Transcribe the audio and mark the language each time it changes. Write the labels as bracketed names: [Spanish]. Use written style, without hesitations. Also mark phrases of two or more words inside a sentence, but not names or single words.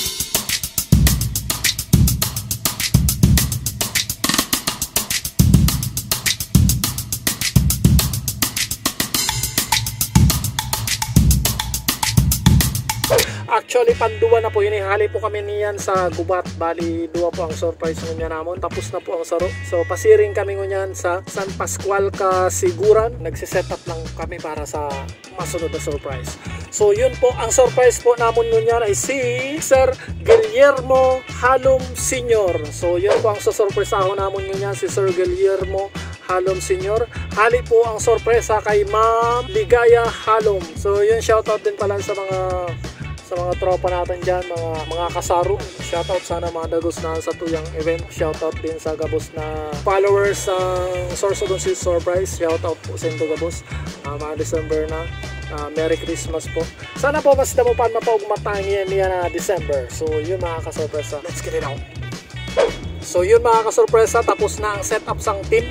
[Bikol] Actually, panduwa na po, inihali po kami niyan sa gubat. Bali, duwa po ang surprise ngunya namon. Tapos na po ang saro. So, pasiring kami ngunyan sa San Pascual, Kasiguran. Nagsiset up lang kami para sa masunod na surprise. So, yun po, ang surprise po namon ngunyan ay si Sir Guillermo Halom Sr. So, yun po ang susurpresaho namon ngunyan, si Sir Guillermo Halom Sr. Hali po ang sorpresa kay Ma'am Ligaya Halom. [Filipino] So, yun, shoutout din pala sa mga tropa natin dyan, mga kasaro. [Bikol] Shoutout sana mga dagos na sa tuyang event. Shoutout din sa gabos na followers ng Sorsogon Sweet Surprise. Shoutout po sa inyo gabos. [Filipino] Mga December na. [English] Merry Christmas [Filipino] po. [Bikol] Sana po mas damupan mapaugmatang niya na December. [Filipino] So yun mga kasorpresa. [English] Let's get it out. [Filipino] So yun mga kasorpresa, tapos na ang setup sang team.